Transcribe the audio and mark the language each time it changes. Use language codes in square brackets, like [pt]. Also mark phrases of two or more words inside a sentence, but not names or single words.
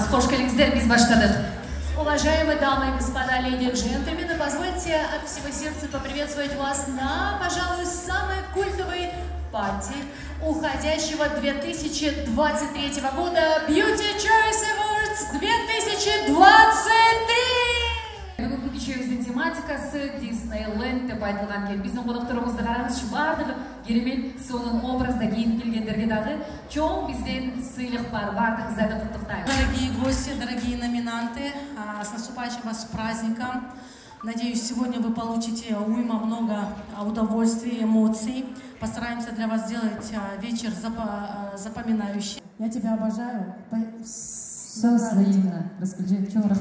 [ky] Кош келиңиздер, биз баштадык. [ru] Уважаемые дамы и господа, леди и джентльмены, позвольте от всего сердца поприветствовать вас на, пожалуй, самой культовой пати уходящего 2023 года Beauty Choice Awards 2023. [ky] Бүгүнкү кечүүбүздүн тематикасы Disneyland деп айтылган экен. Биздин конокторубузду караңызчы, бардыгы керемет сонун образда кийинип келгендерге дагы чоң бизден сыйлык бар. Бардыгыңыздарды куттуктайбыз. [ru] Дорогие гости, дорогие номинанты, с наступающим вас праздником. Надеюсь, сегодня вы получите много удовольствий, эмоций. Постараемся для вас сделать вечер запоминающий. Я тебя обожаю. Все взаимно. Расскажи, в чем